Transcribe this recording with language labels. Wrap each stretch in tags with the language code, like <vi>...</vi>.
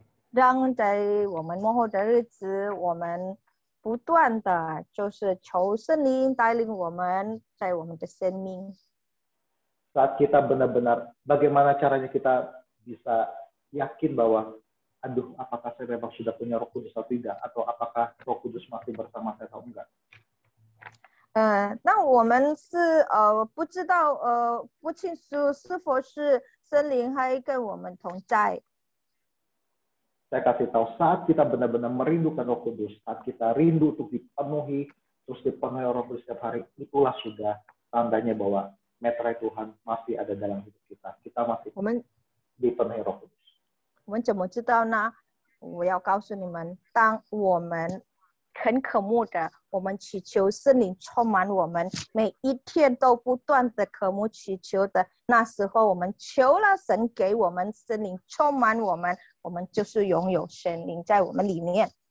<zh>让在我们幕后的日子，我们不断的就是求圣灵带领我们在我们的生命。</zh> <id>Saat kita benar-benar, bagaimana caranya kita bisa yakin bahwa, aduh, apakah saya memang sudah punya Roh Kudus atau tidak, atau apakah Roh Kudus masih bersama saya atau enggak?</id> <zh>那我们是不知道不清楚是否是圣灵还跟我们同在。</zh> <id>Saya kasih tahu, saat kita benar-benar merindukan Roh Kudus, saat kita rindu untuk dipenuhi, terus dipenuhi Roh Kudus setiap hari, itulah sudah tandanya bahwa meterai Tuhan masih ada dalam hidup kita. Kita masih dipenuhi Roh Kudus.</id> <zh>我们怎么知道呢？我要告诉你们，当我们很渴慕的，我们祈求圣灵充满我们，每一天都不断的渴慕祈求的，那时候我们求了神给我们圣灵充满我们，我们就是拥有圣灵在我们里面。</zh>